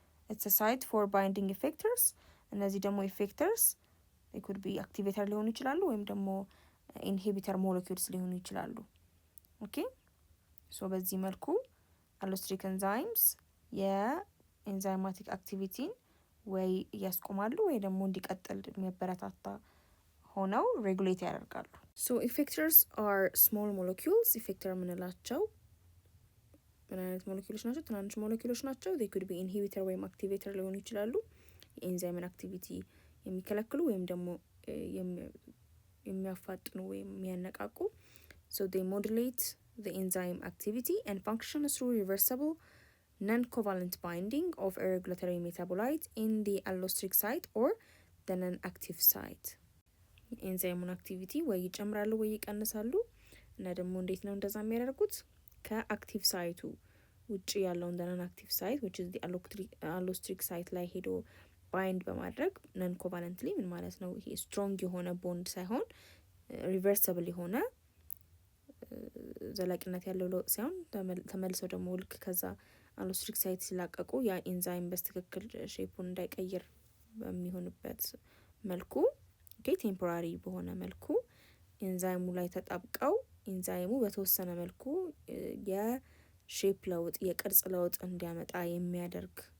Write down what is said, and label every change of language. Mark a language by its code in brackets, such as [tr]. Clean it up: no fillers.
[en] it's a site for binding effectors። [am] እነዚህ ደግሞ ኢፌክተርስ [en] they could be activator [am] ሊሆኑ ይችላሉ ወይም ደግሞ ኢንሂቢተር ሞለኪውልስ ሊሆኑ ይችላሉ። so በዚህ መልኩ አሎስትሪክ ኤንዛይምስ የኤንዛይማቲክ አክቲቪቲን ወይ ያስቆማሉ ወይ ደግሞ እንዲቀጥል የሚያበረታታ ሆነው ሬጉሌት ያደርጋሉ። [en] so effectors are small molecules። [am] ኢፌክተር የምንላቸው ምን አይነት ሞለኪውሎች ናቸው? ትናንሽ ሞለኪውሎች ናቸው። [en] they could be inhibitor [am] ወይም activator ሊሆኑ ይችላሉ። የኤንዛይምን አክቲቪቲ የሚከለክሉ ወይም ደግሞ የሚያፋጥኑ ወይም የሚያነቃቁ [en] so they modulate the enzyme activity and function through reversible non-covalent binding of a regulatory metabolite in the allostric site or the non-active site። [am] ኤንዛይሙን አክቲቪቲ ወይ ይጨምራሉ ወይ ይቀንሳሉ። እና ደግሞ እንዴት ነው እንደዛ የሚያደርጉት? ከአክቲቭ ሳይቱ ውጪ ያለውን ነን አክቲቭ ሳይት [en] which is the allostric site [am] ላይ ሄዶ ባይንድ በማድረግ ነን ኮቫለንትሊ ምን ማለት ነው? ይሄ ስትሮንግ የሆነ ቦንድ ሳይሆን ሪቨርሰብል የሆነ ዘላቂነት ያለው ለውጥ ሳይሆን ተመልሰው ደግሞ ልክ ከዛ አሎስትሪክ ሳይት ሲላቀቁ ያ ኢንዛይም በስትክክል ሼፑን እንዳይቀይር በሚሆንበት መልኩ ቴምፖራሪ በሆነ መልኩ ኢንዛይሙ ላይ ተጣብቀው ኢንዛይሙ በተወሰነ መልኩ የሼፕ ለውጥ የቅርጽ ለውጥ እንዲያመጣ የሚያደርግ